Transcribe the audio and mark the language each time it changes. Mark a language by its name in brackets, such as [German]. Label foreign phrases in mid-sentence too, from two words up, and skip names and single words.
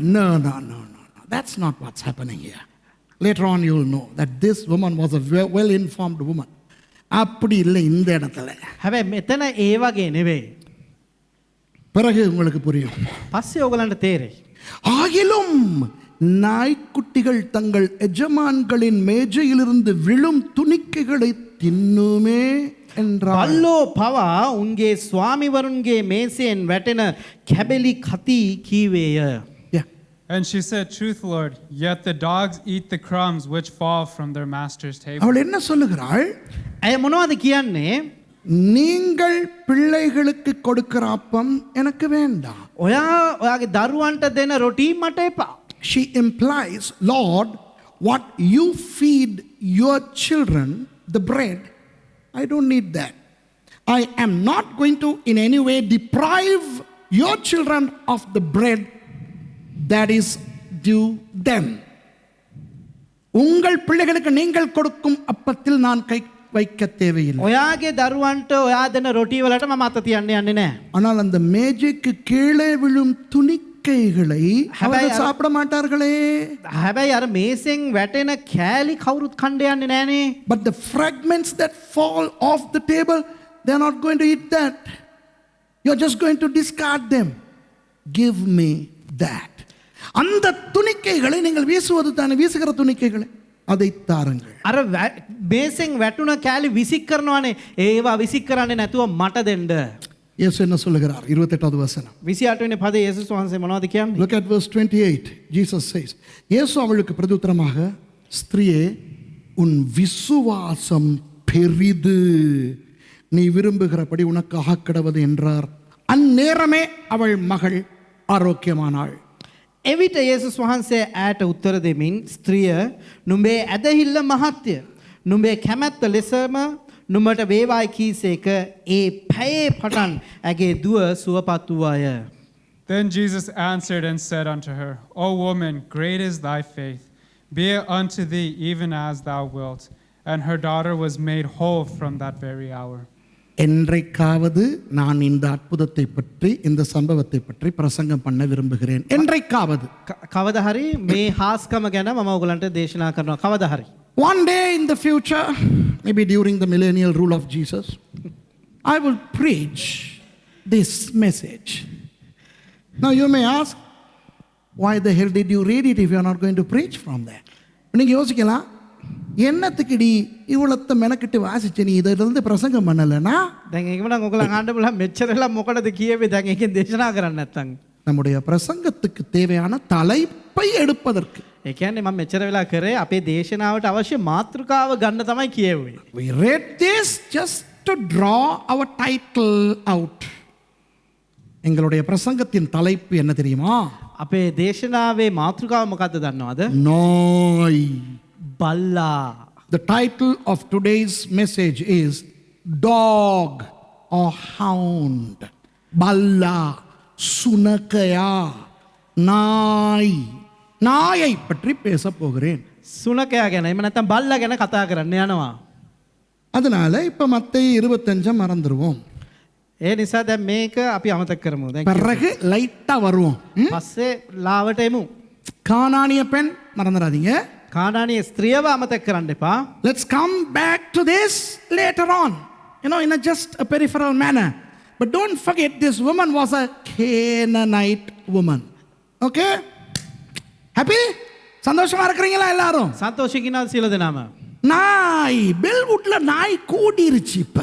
[English] No. That's not what's happening here. Later on you will know that this woman was a well-informed woman. [Tamil] அப்படி இல்லை இந்த இடத்துல. [Sinhala] හැබැයි මෙතන ඒ වගේ නෙවෙයි. [Tamil] பிறகு உங்களுக்கு புரியும். [Sinhala] පස්සේ ඕගලන්ට තේරෙයි. [Tamil] ஆகிலும் நாய்க்குட்டிகள் தங்கள் எஜமான்களின் மேஜையிலிருந்து விழும் துணிக்கைகளை தின்னுமே என்றார். [Sinhala] බල්ලෝ පවා උන්ගේ ස්වාමිවරුන්ගේ මේසයෙන් වැටෙන කැබලි කති කීවේය. [English] And she said, Truth, Lord, yet the dogs eat the crumbs which fall from their master's table. [Tamil] அவள் என்ன சொல்லுகிறாள்? [Sinhala] ඇය මොනවද කියන්නේ? [Tamil] நீங்கள் பிள்ளைகளுக்கு கொடுக்கிற அப்பம் எனக்கு வேண்டாம். [Sinhala] ඔයාගේ දරුවන්ට දෙන රොටි මට එපා. [English] She implies, Lord, what you feed your children, the bread, I don't need that. I am not going to in any way deprive your children of the bread that is due them. [Tamil] உங்கள் பிள்ளைகளுக்கு நீங்கள் கொடுக்கும் அப்பத்தில் நான் கை வைக்க தேவையில்லை. [Sinhala] ඔයාගේ දරුවන්ට ඔයා දෙන රොටි වලට මම අත තියන්න යන්නේ නැහැ. [Tamil] ஆனால் அந்த மேஜைக்கு கீழே விழும் துணிக்கைகளை அவர்கள் சாப்பிட மாட்டார்களே. [Sinhala] හැබැයි අර මේසෙන් වැටෙන කෑලි කවුරුත් කන්න යන්නේ නැහනේ. [English] But the fragments that fall off the table, they are not going to eat that. You are just going to discard them. Give me that. [Tamil] அந்த துணிக்கைகளை நீங்கள் வீசுவது தானே, வீசுகிற துணிக்கைகளை அதை தாருங்கள். [Sinhala] අර මේසෙන් වැටුණ කෑලි විසික් කරනවානේ. ඒවා විසික් කරන්නේ නැතුව මට දෙන්න. [Tamil] இயேசு என்ன சொல்லுகிறார்? 28வது வசனம். [Sinhala] 28 වෙනි පදේ යේසුස් වහන්සේ මොනවද කියන්නේ? [English] Look at verse 28. Jesus says, [Tamil] இயேசு அவளுக்கு பிரதியுத்தரமாக, ஸ்திரியே, உன் விசுவாசம் பெரிது, நீ விரும்புகிறபடி உனக்கு ஆகக்கடவது என்றார். அந்நேரமே அவள் மகள் ஆரோக்கியமானாள். [Sinhala] එවිට යේසුස් වහන්සේ ඈට උත්තර දෙමින් ස්ත්‍රිය නුඹේ ඇදහිල්ල මහත්ය. නුඹේ කැමැත්ත ලෙසම නුඹට වේවායි කීසේක ඒ පැයේ පටන් ඇගේ දුව සුවපත් වූවාය. [English] Then Jesus answered and said unto her, O woman, great is thy faith. Be it unto thee even as thou wilt. And her daughter was made whole from that very hour. [Tamil] என்றைக்காவது நான் இந்த அற்புதத்தை பற்றி, இந்த சம்பவத்தை பற்றி பிரசங்கம் பண்ண விரும்புகிறேன். என்றைக்காவது. [Sinhala] කවදා හරි මේ හාස්කම ගැන මම ඔයගලන්ට දේශනා කරනවා. කවදා හරි. [English] One day in the future, maybe during the millennial rule of Jesus, I will preach this message. Now you may ask, why the hell did you read it if you are not going to preach from there? [Tamil] நீங்க யோசிக்கலாம், என்னத்துக்குடி இவ்வளத்த மெனக்கிட்டு வாசிச்சு நீ இதிலிருந்து பிரசங்கம் பண்ணலனா? [Sinhala] දැන් ඒකම නම් ඔයගලන් අහන්න බලන්න මෙච්චරලා මොකටද කියෙවේ දැන් ඒකෙන් දේශනා කරන්නේ නැත්තම්. [Tamil] நம்முடைய பிரசங்கத்துக்கு தேவையான தலைப்பை எடுப்பதற்கு. [Sinhala] ඒ කියන්නේ මම මෙච්චර වෙලා කරේ අපේ දේශනාවට අවශ්‍ය මාතෘකාව ගන්න තමයි කියෙවේ. [English] We read this just to draw our title out. [Tamil] எங்களுடைய பிரசங்கத்தின் தலைப்பு என்ன தெரியுமா? [Sinhala] අපේ දේශනාවේ මාතෘකාව මොකද්ද දන්නවද? [Tamil] நாய். [Sinhala] බල්ලා. [English] The title of today's message is Dog or Hound. [Sinhala] බල්ලා, සුනකයා, நாய். [Tamil] நாயை பற்றி பேச போகிறேன். [Sinhala] සුනකයා ගැන එහෙම නැත්නම් බල්ලා ගැන කතා කරන්න යනවා. [Tamil] அதனால இப்போ மத்தேயு 25 மறந்துடுவோம். [Sinhala] ඒ නිසා දැන් මේක අපි අමතක කරමු. දැන් [Tamil] பிறகு லைட்டாக வருவோம். [Sinhala] පස්සේ ලාවට එමු. [Tamil] கானானிய பெண் மறந்துடாதீங்க. [Sinhala] කානානීය ස්ත්‍රියව අමතක කරන්න එපා. [English] Let's come back to this later on, in a just a peripheral manner. But don't forget, this woman was a Canaanite woman. Okay? Happy? [Tamil] சந்தோஷமா இருக்கிறீங்களா எல்லாரும்? [Sinhala] සන්තෝෂිකිනා සියලු දෙනාම. [Tamil] நாய் பெல்வுட்ல நாய் கூடிருச்சு இப்ப.